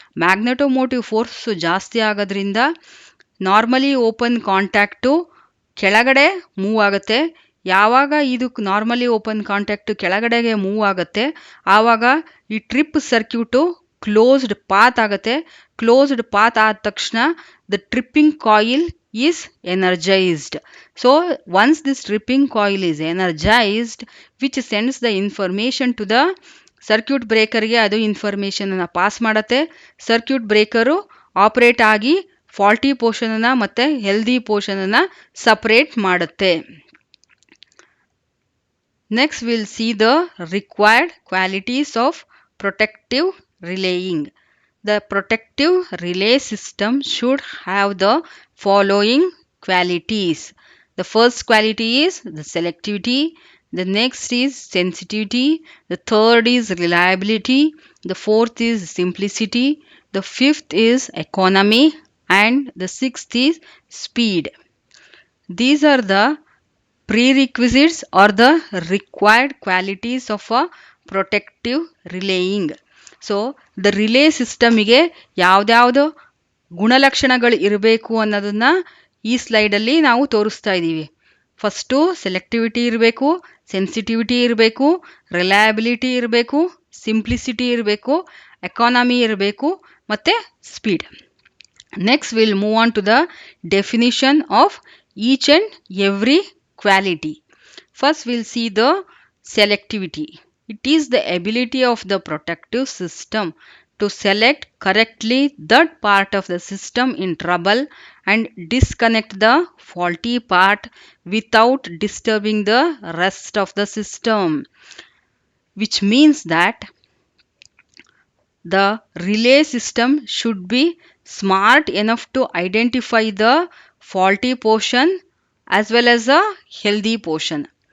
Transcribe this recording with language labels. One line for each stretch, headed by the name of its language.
Kannada: Magnetomotive force ಜಾಸ್ತಿ ಆಗೋದ್ರಿಂದ normally open contact ಕೆಳಗಡೆ ಮೂವ್ ಆಗುತ್ತೆ. ಯಾವಾಗ ಇದು ನಾರ್ಮಲಿ ಓಪನ್ ಕಾಂಟ್ಯಾಕ್ಟು ಕೆಳಗಡೆಗೆ ಮೂವ್ ಆಗುತ್ತೆ ಆವಾಗ ಈ ಟ್ರಿಪ್ ಸರ್ಕ್ಯೂಟು ಕ್ಲೋಸ್ಡ್ ಪಾತ್ ಆಗುತ್ತೆ. ಕ್ಲೋಸ್ಡ್ ಪಾತ್ ಆದ ತಕ್ಷಣ the tripping coil
English: is energized. So once this tripping coil is energized, which sends the information to the circuit breaker
Kannada: ಗೆ ಅದು ಇನ್ಫಾರ್ಮೇಷನ್ ಅನ್ನು ಪಾಸ್ ಮಾಡುತ್ತೆ. ಸರ್ಕ್ಯೂಟ್ ಬ್ರೇಕರು ಆಪರೇಟ್ ಆಗಿ faulty portion ಅನ್ನ ಮತ್ತೆ ಹೆಲ್ದಿ ಪೋರ್ಷನ್ ಅನ್ನ ಸಪರೇಟ್ ಮಾಡುತ್ತೆ.
English: Next we'll see the required qualities of protective relaying. The protective relay system should have the following qualities. The first quality is the selectivity. The next is sensitivity. The third is reliability. The fourth is simplicity. The fifth is economy. and the sixth is speed. These are the prerequisites or the required qualities of a protective relaying.
Kannada: So the relay ಸಿಸ್ಟಮಿಗೆ ಯಾವ್ದ್ಯಾವ್ದು ಗುಣಲಕ್ಷಣಗಳು ಇರಬೇಕು ಅನ್ನೋದನ್ನ ಈ ಸ್ಲೈಡಲ್ಲಿ ನಾವು ತೋರಿಸ್ತಾ ಇದ್ದೀವಿ. First selectivity ಇರಬೇಕು, sensitivity ಇರಬೇಕು, ರಿಲಯಬಿಲಿಟಿ ಇರಬೇಕು, ಸಿಂಪ್ಲಿಸಿಟಿ ಇರಬೇಕು, ಎಕಾನಮಿ ಇರಬೇಕು ಮತ್ತು speed.
English: Next we'll move on to the definition of each and every quality. First we'll see the selectivity. It is the ability of the protective system to select correctly that part of the system in trouble and disconnect the faulty part without disturbing the rest of the system, which means that the relay system should be smart enough to identify the faulty portion as well as a healthy portion.